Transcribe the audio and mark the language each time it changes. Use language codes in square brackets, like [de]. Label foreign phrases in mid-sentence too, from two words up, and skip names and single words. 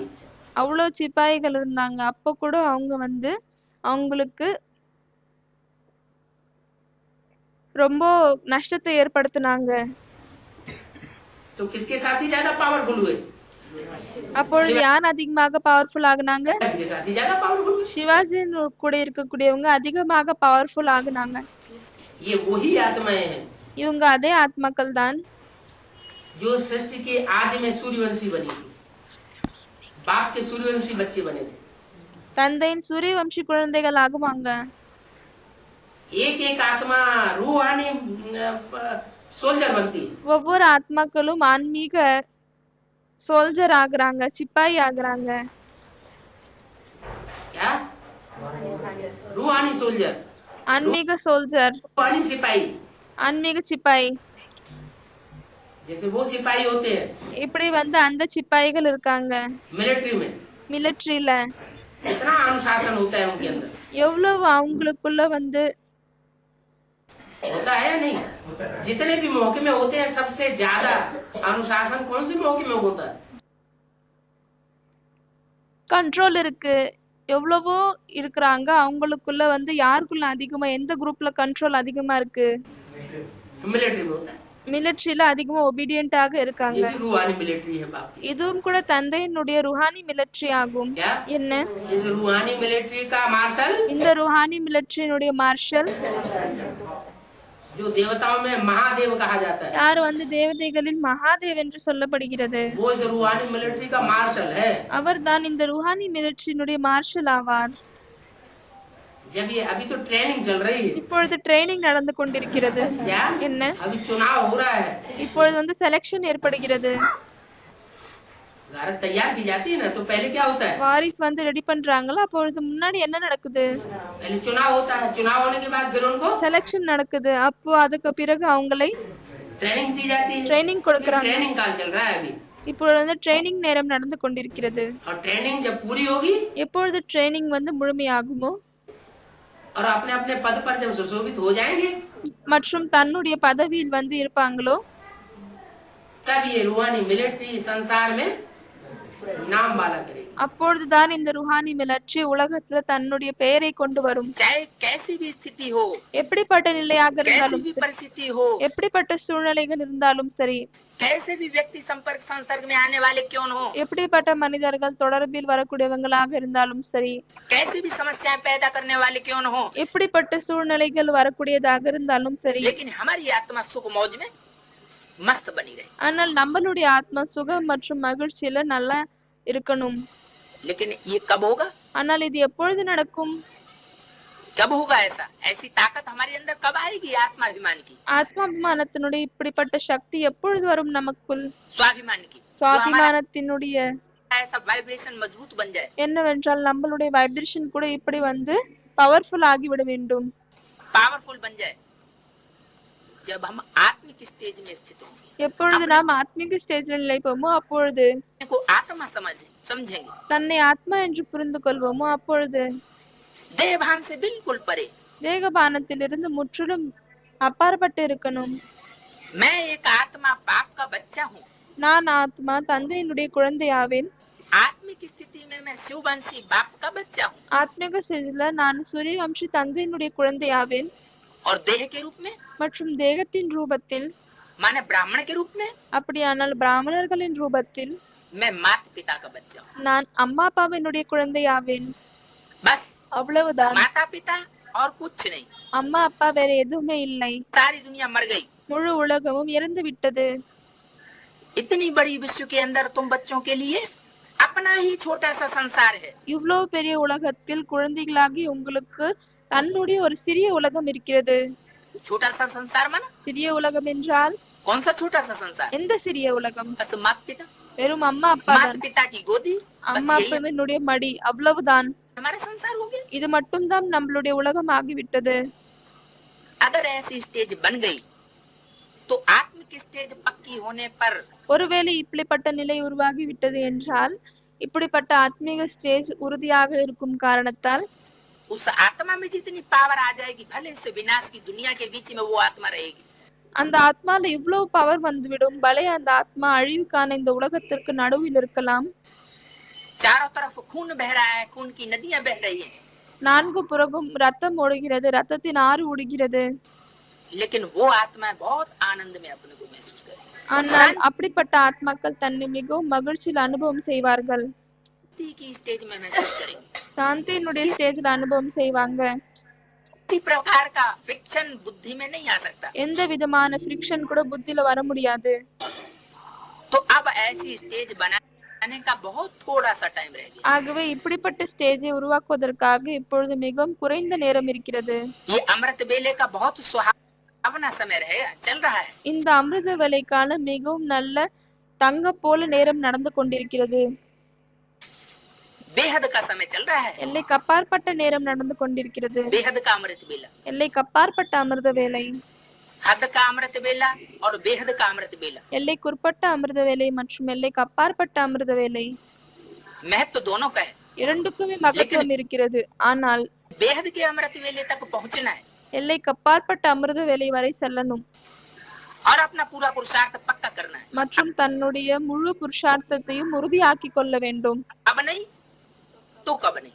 [ta] அவ்வளவு சிப்பாய்கள் இருந்தாங்க. அப்ப கூட அவங்க வந்து அவங்களுக்கு ரொம்ப நஷ்டத்தை ஏற்படுத்தினாங்க. [hi] तो किसके साथ ही ज्यादा पावरफुल हुए? [ta] அப்பொழுது யார் அதிகமாக பவர்ஃபுல் ஆகுனாங்க? [hi] के साथ ही ज्यादा पावरफुल हुए। [ta] சிவாஜியின் கூட இருக்கக்கூடியவங்க அதிகமாக பவர்ஃபுல் ஆகுனாங்க. [hi] ये वही आत्माएं हैं [ta] இவங்க அதே ஆத்மாக்கள் தான் [hi] जो सृष्टि के आदि में सूर्यवंशी बनी थी, बाप के सूर्यवंशी बच्चे बने थे। [ta] தந்தையின் சூரியவம்சி குழந்தைகள் ஆகுவாங்க. [hi] एक एक आत्मा रूहानी सोल्जर बनती है। [ta] ஒவ்வொரு ஆத்மாக்களும் ஆன்மீக சோல்ஜர் ஆகுறாங்க, சிப்பாய் ஆகுறாங்க. [hi] क्या? रूहानी सोल्जर, [ta] ஆன்மீக சோல்ஜர், [hi] रूहानी सिपाही। [ta] ஆன்மீக சிப்பாய். [hi] जैसे वो सिपाही होते हैं [ta] இப்படி வந்து அந்த சிப்பாய்கள் இருக்காங்க [hi] मिलिट्री में, [ta] மிலிட்டரியில. [hi] इतना अनुशासन होता है उनके अंदर, [ta] எவ்வளவு அவங்களுக்குள்ள வந்து [hi] होता है या नहीं? जितने भी मौके में होते हैं सबसे ज्यादा अनुशासन कौन से मौके में होता है? [ta] கண்ட்ரோல் இருக்கு. எவ்வளவோ இருக்கிறாங்க. அவங்களுக்குள்ள வந்து யாருக்குள்ள அதிகமா, எந்த குரூப்ல கண்ட்ரோல் அதிகமா இருக்கு? [hi] मिलिट्री में होता है। [ta] மிலிட்டரியில அதிகமா ஒபீடியன்ட்டாக [hi] ये [ta] இருக்காங்க. [hi] भी रूहानी मिलिट्री है बाप की। [ta] இதுவும் கூட தந்தையினுடைய ருஹானி மிலிட்டரி ஆகும். [hi] क्या? [ta] என்ன? [hi] इस रूहानी मिलिट्री का मार्शल [ta] இந்த ருஹானி மிலிட்டரியினுடைய மார்ஷல் [hi] जो देवताओं में महादेव कहा जाता है, [ta] யார் வந்து தேவதைகளில் மகாதேவ் என்று சொல்லப்படுகிறது. [hi] वो इस रूहानी मिलिट्री का मार्शल है। [ta] அவர்தான் இந்த ருஹானி மிலிட்டரியினுடைய மார்ஷல் ஆவார். [hi] जब ये अभी तो ट्रेनिंग चल रही है, [ta] இப்பொழுது ட்ரைனிங் நடந்து கொண்டிருக்கிறது. [hi] क्या? [ta] என்ன? [hi] अभी चुनाव हो रहा है, [ta] இப்பொழுது வந்து செலக்ஷன் ஏற்படுகிறது. [hi] भारत तैयार की जाती है ना, तो पहले क्या होता है? [ta] வாரிஸ் வந்து ரெடி பண்றாங்களா? அப்பொழுது முன்னாடி என்ன நடக்குது? [hi] पहले चुनाव होता है, चुनाव होने के बाद फिर उनको [ta] செலக்ஷன் நடக்குது. அப்போ அதுக்கு பிறகு அவங்களை [hi] ट्रेनिंग दी जाती है। [ta] ட்ரைனிங் கொடுக்கறாங்க. [hi] ट्रेनिंग काल चल रहा है अभी, [ta] இப்பொழுது வந்து ட்ரைனிங் நேரம் நடந்து கொண்டிருக்கிறது. [hi] और ट्रेनिंग जब पूरी होगी [ta] எப்பொழுது ட்ரைனிங் வந்து முழுமையாகுமோ [hi] और अपने अपने पद पर जब सुशोभित हो जाएंगे, [ta] மற்றும் தன்னுடைய பதவியில் வந்து இருப்பாங்களோ [hi] तब ये रूहानी मिलिट्री संसार में नाम वाला करेगी। [ta] அப்பொழுதுதான் இந்த ருஹானி மிலிட்டரி உலகத்துல தன்னுடைய பெயரை கொண்டு வரும். [hi] चाहे कैसी भी स्थिति हो, [ta] எப்படிப்பட்ட நிலையாக [hi] कैसी [ta] இருந்தாலும் [hi] भी [ta] சரி, [hi] परिस्थिति हो, [ta] எப்படிப்பட்ட சூழ்நிலைகள் இருந்தாலும் சரி, [hi] कैसे भी व्यक्ति संपर्क संसर्ग में आने वाले क्यों न हो, [ta] எப்படிப்பட்ட மனிதர்கள் தொடர்பில் வரக்கூடியவங்களாக இருந்தாலும் சரி, [hi] कैसी भी समस्याएं पैदा करने वाले क्यों न हो, [ta] எப்படிப்பட்ட சூழ்நிலைகள் வரக்கூடியதாக இருந்தாலும் சரி, [hi] लेकिन हमारी आत्मा सुख मौज में मस्त बनी रहे, [ta] ஆனால் நம்மளுடைய ஆத்மா சுகம் மற்றும் மகிழ்ச்சியில நல்லா இருக்கணும். [hi] लेकिन ये कब होगा? [ta] ஆனால் இது எப்பொழுது நடக்கும்? [hi] कब होगा ऐसा? ऐसी ताकत हमारे अंदर कब आएगी आत्माभिमान की, [ta] ஆத்மாபிமானத்தினுடைய இப்படிப்பட்ட சக்தி எப்பொழுது வரும் நமக்குள்? [hi] स्वाभिमान की, जो हमारा [ta] சுவாபிமானத்தினுடைய [hi] ऐसा वाइब्रेशन मजबूत बन जाए, [ta] என்னவென்றால் நம்மளுடைய வைப்ரேஷன் கூட இப்படி வந்து பவர்ஃபுல் ஆகிவிட வேண்டும், [hi] पावरफुल बन जाए, जब हम आत्मिक स्टेज में स्थित होंगे, [ta] எப்பொழுது நாம் ஆத்மீக ஸ்டேஜ்ல நிலைப்போமோ அப்பொழுது, [hi] को आत्मा समझेंगे, [ta] தன்னை ஆத்மா என்று புரிந்து கொள்வோமோ அப்பொழுது, [hi] देहभान से बिल्कुल परे, [ta] தேகபானத்திலிருந்து முற்றிலும் அப்பாற்பட்டு இருக்கணும். [hi] मैं एक आत्मा बाप का बच्चा हूँ, [ta] நான் ஆத்மா தந்தையினுடைய குழந்தையாவேன். [hi] आत्मिक स्थिति में मैं शिववंशी बाप का बच्चा हूँ, [ta] ஆத்மீக ஸ்டேஜ்ல நான் சூரியவம்சி தந்தையினுடைய குழந்தையாவேன். [hi] और देह के रूप में [ta] மற்றும் தேகத்தின் ரூபத்தில், [hi] माने ब्राह्मण के रूप में [ta] அப்படியானால் பிராமணர்களின் ரூபத்தில் [hi] मैं माता पिता का बच्चा हूँ, [ta] நான் அம்மா அப்பாவினுடைய குழந்தையாவேன். [hi] बस [ta] அவ்வளவுதான். [hi] माता पिता और कुछ नहीं, [ta] அம்மா அப்பா வேற எதுவுமே இல்லை. [hi] सारी दुनिया मर गई, [ta] முழு உலகமும் இறந்து விட்டது. [hi] इतनी बड़ी विश्व के अंदर तुम बच्चों के लिए अपना ही छोटा सा संसार है, [ta] இவ்வளவு பெரிய உலகத்தில் குழந்தைகளாகி உங்களுக்கு தன்னுடைய ஒரு சிறிய உலகம் இருக்கிறது. [hi] छोटा सा संसार माना [ta] சிறிய உலகம் என்றால் [hi] कौन सा छोटा सा संसार? [ta] எந்த சிறிய உலகம்? [hi] बस माता पिता, [ta] வெறும் அம்மா அப்பா [hi] माता [ta] தான். [hi] पिता की गोदी, बस [ta] அம்மா [hi] यही [ta] அப்பாவினுடைய மடி, அவ்வளவுதான். [hi] हमारा संसार हो गया। [ta] இது மட்டும்தான் நம்மளுடைய உலகம் ஆகிவிட்டது. [hi] अगर ऐसी स्टेज बन गई तो आत्मिक स्टेज पक्की होने पर [ta] ஒருவேளை இப்படிப்பட்ட நிலை உருவாகி விட்டது என்றால், இப்படிப்பட்ட ஆத்மீக ஸ்டேஜ் உறுதியாக இருக்கும் காரணத்தால் [hi] उस आत्मा में जितनी पावर आ जाएगी, भले से विनाश की दुनिया के बीच में वो आत्मा रहेगी, [ta] அந்த ஆத்மால இவ்வளவு பவர் வந்துவிடும். பலே அந்த ஆத்மா அழிவுக்கான இந்த உலகத்திற்கு நடுவில் இருக்கலாம். [hi] चारों तरफ खून बह रहा है, खून की नदियां बह रही हैं, [ta] நான்கு புறமும் ரத்தம் ஓடுகிறது, ரத்தத்தின் ஆறு ஓடுகிறது. [hi] लेकिन वो आत्मा बहुत आनंद में अपने को महसूस करेगी, [ta] ஆனால் அப்படிப்பட்ட ஆத்மாக்கள் தன்னை மிகவும் மகிழ்ச்சியில் அனுபவம் செய்வார்கள். [hi] शांति की स्टेज में महसूस करेंगे, [ta] சாந்தியினுடைய ஸ்டேஜ்ல அனுபவம் செய்வாங்க. [hi] किसी प्रकार का फ्रिक्शन बुद्धि में नहीं आ सकता। [ta] எந்த விதமான ஃபிரிக்ஷன் கூட புத்தியில வர முடியாது. [hi] तो अब ऐसी स्टेज बनाने का बहुत थोड़ा सा टाइम रह गया। [ta] ஆகவே இப்படிப்பட்ட ஸ்டேஜை உருவாக்குவதற்காக இப்பொழுது மிகவும் குறைந்த நேரம் இருக்கிறது. [hi] ये अमृत बेले का बहुत सुहावना समय रहे, चल रहा है। [ta] இந்த அமிர்த வேலைக்கான மிகவும் நல்ல தங்க போல நேரம் நடந்து கொண்டிருக்கிறது. [hi] बेहद का समय चल रहा है, [ta] எல்லைக்கு அப்பாற்பட்ட நேரம் நடந்து கொண்டிருக்கிறது. [hi] बेहद का अमृत बेला, [ta] எல்லைக்கு அப்பாற்பட்ட அமிர்த வேலை, [hi] हद का अमृत बेला और बेहद का अमृत बेला, [ta] எல்லைக்குட்பட்ட அமிர்த வேலை மற்றும் எல்லைக்கு அப்பாற்பட்ட அமிர்த வேலை, [hi] महत्व दोनों का है। [ta] இரண்டுக்குமே மகத்துவம் இருக்கிறது. ஆனால் [hi] बेहद के अमृत बेले तक पहुंचना है [ta] எல்லைக்கு அப்பாற்பட்ட அமிர்த வேலை வரை செல்லணும் [hi] और अपना पूरा पुरुषार्थ पक्का करना है। [ta] மற்றும் தன்னுடைய முழு புருஷார்த்தத்தையும் உறுதியாக்கி கொள்ள வேண்டும். [hi] अब नहीं तो कब नहीं।